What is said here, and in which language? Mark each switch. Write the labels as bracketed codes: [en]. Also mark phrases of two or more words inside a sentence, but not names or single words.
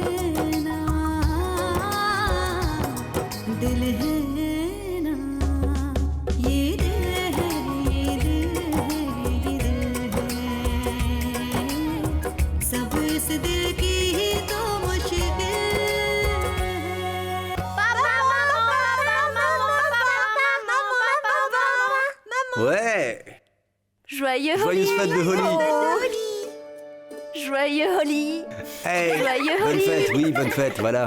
[hi] दिल है ना ये दिल है ये दिल है ये दिल है सब इस दिल की ही तो मुश्किल [fr] Ouais. Joyeux Joyeuse Holly. fête de Holly. Joyeux Holly. Hey, Joyeux bonne Holly. fête, oui, bonne fête, voilà.